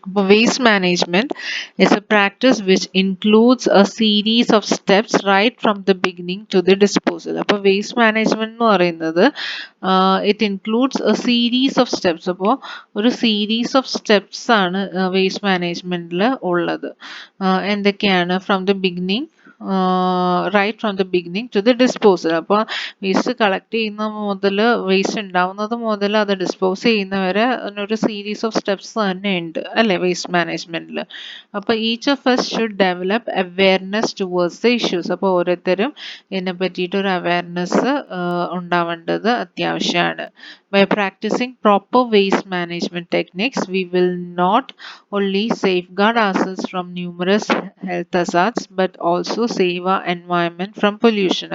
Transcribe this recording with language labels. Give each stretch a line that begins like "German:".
English: Waste management is a practice which includes a series of steps right from the beginning to the disposal. അപ്പോൾ waste management
Malayalam: എന്ന് പറയുന്നത്
English: it includes a series of steps.
Malayalam: അപ്പോൾ ഒരു series of steps ആണ് waste managementൽ ഉള്ളത്. എന്തൊക്കെയാണ്?
English: From the beginning, right from the beginning to the disposal.
Malayalam: അപ്പോൾ waste collect ചെയ്യുന്ന മുതൽ വേസ്റ്റ് ഉണ്ടാവുന്നത് മുതൽ അത് ഡിസ്പോസ് ചെയ്യുന്നവരെ ഒരു സീരീസ് ഓഫ് സ്റ്റെപ്സ് തന്നെ ഉണ്ട് അല്ലേ വേസ്റ്റ് മാനേജ്മെന്റിൽ.
English: അപ്പോൾ each of us should develop awareness towards the issues.
Malayalam: അപ്പോൾ ഓരോരുത്തരും ഇതിനെ പറ്റിയിട്ട് ഒരു അവെയർനെസ് ഉണ്ടാവേണ്ടത് അത്യാവശ്യമാണ്.
English: By practicing proper waste management techniques, we will not only safeguard ourselves from numerous health hazards but also save our environment from pollution.